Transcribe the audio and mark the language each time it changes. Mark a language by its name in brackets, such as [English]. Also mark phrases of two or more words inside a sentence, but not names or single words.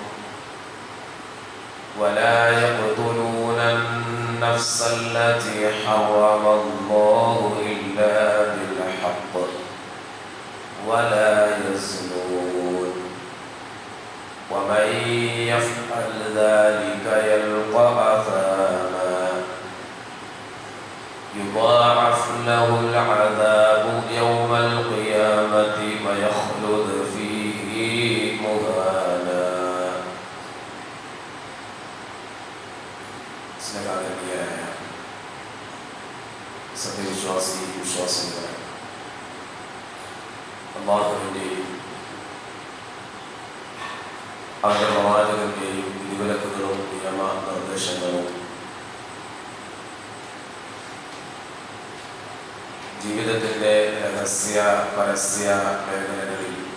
[Arabic] ولا يقتلون النفس التي حرم الله إلا بالحق ولا يزنون ومن يفعل ذلك يلقى أثاما يضاعف له العذاب يوم القيامة ويخلد فيه مهانا. [Malayalam] സത്യവിശ്വാസികളെ, അല്ലാഹുവിൻ്റെയും അവൻ്റെ പ്രവാചകന്റെയും വിധിവിലക്കുകളും നിയമ നിർദ്ദേശങ്ങളും ജീവിതത്തിൻ്റെ രഹസ്യ പരസ്യ മേഖലകളിൽ